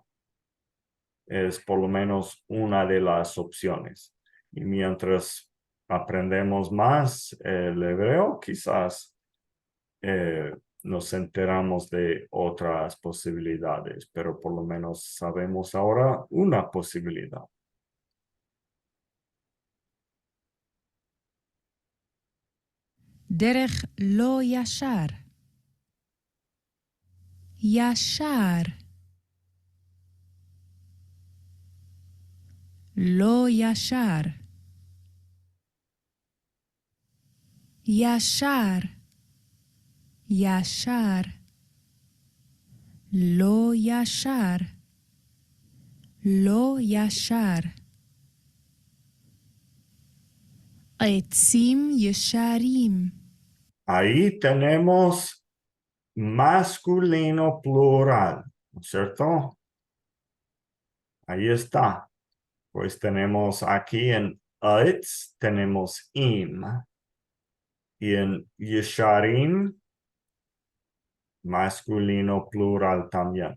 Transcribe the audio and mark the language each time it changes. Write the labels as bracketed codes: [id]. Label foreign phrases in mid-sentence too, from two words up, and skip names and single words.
[es] Es por lo menos una de las opciones. Y mientras aprendemos más el hebreo, quizás nos enteramos de otras posibilidades, pero por lo menos sabemos ahora una posibilidad. [he] דרך לא ישר. ישר. לא ישר. ישר. ישר. לא ישר. לא ישר. עצים ישרים. [es] Ahí tenemos masculino plural, ¿no es cierto? Ahí está. Pues tenemos aquí en Eitz, tenemos im. Y en Yesharim, masculino plural también.